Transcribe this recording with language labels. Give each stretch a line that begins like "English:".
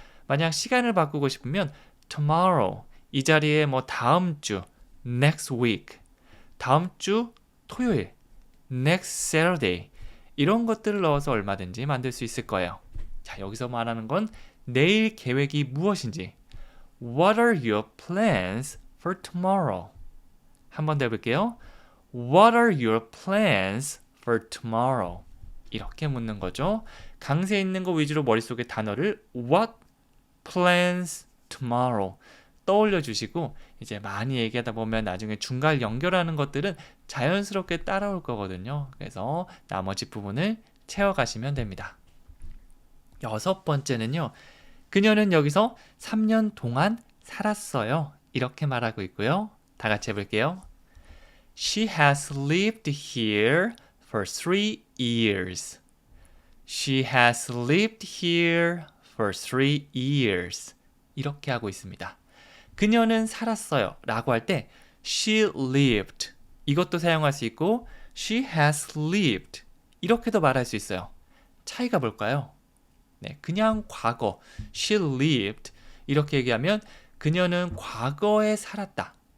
Korean: 만약 시간을 바꾸고 싶으면 tomorrow 이 자리에 다음 주
English: next week
Korean: 다음 주 토요일
English: next Saturday
Korean: 이런 것들을 넣어서 얼마든지 만들 수 있을 거예요. 자, 여기서 말하는 건 내일 계획이 무엇인지
English: What are your plans for tomorrow?
Korean: 한 번 더 해볼게요.
English: What are your plans for tomorrow?
Korean: 이렇게 묻는 거죠. 강세 있는 거 위주로 머릿속에 단어를
English: What plans tomorrow
Korean: 떠올려 주시고 이제 많이 얘기하다 보면 나중에 중간 연결하는 것들은 자연스럽게 따라올 거거든요. 그래서 나머지 부분을 채워가시면 됩니다. 여섯 번째는요. 그녀는 여기서 3년 동안 살았어요. 이렇게 말하고 있고요. 다 같이 해볼게요.
English: She has lived here for 3 years. She has lived here for 3 years.
Korean: 이렇게 하고 있습니다. 그녀는 살았어요 라고 할 때
English: she lived
Korean: 이것도 사용할 수 있고
English: she has lived
Korean: 이렇게도 말할 수 있어요. 차이가 뭘까요? 네, 그냥 과거
English: she lived
Korean: 이렇게 얘기하면 그녀는 과거에 살았다.